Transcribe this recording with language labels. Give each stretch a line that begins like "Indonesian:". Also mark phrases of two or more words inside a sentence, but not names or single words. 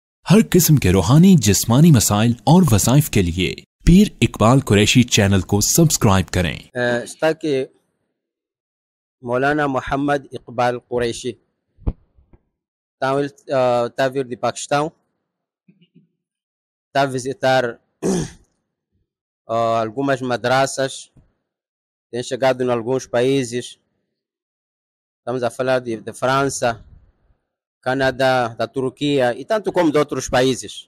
Urdu: ہر قسم کے روحانی جسمانی مسائل اور وظائف کے لیے پیر اقبال قریشی چینل کو سبسکرائب کریں.
Portuguese: Está aqui Maulana Muhammad Iqbal Qureshi. Então ele está a vir de Paquistão, está a visitar algumas madraças, tem chegado em alguns países. Estamos a falar de França, Canadá, da Turquia e tanto como de outros países.